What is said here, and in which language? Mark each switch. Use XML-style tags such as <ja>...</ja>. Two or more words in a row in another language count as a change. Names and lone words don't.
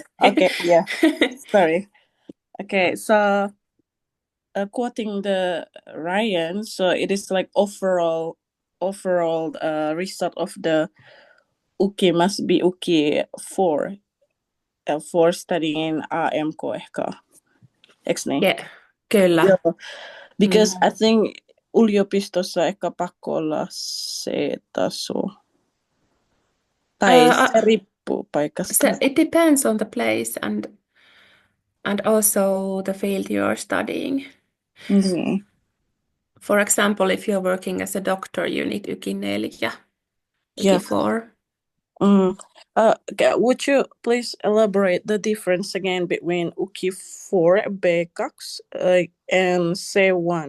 <en>Okay, yeah. Sorry. Okay, so quoting the Ryan, so it is like overall result of the UKI must be UKI 4 for studying</en> <fi>AMK ehkä. Eiks niin? Yeah, kyllä. Joo.</fi> <en>Because I think</en> <fi>yliopistossa ehkä pakko olla C-taso. Tai se riippuu paikasta.</fi> <en>It depends on the place and also the field you are studying. Mm-hmm. For example, if you're working as a doctor, you need UKI 4, UKI 4. Would you please elaborate the difference again between UKI 4, B2, and C1?</en>